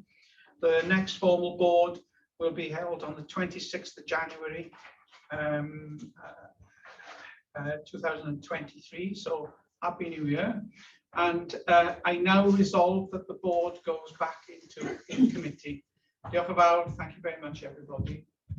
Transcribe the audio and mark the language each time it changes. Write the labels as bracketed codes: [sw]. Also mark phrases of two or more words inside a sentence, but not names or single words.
[en] The next formal board will be held on the 26th of January 2023, so Happy New Year. And I now resolve that the board goes back in committee. [cy] Diolch yn fawr. [en] Thank you very much, everybody.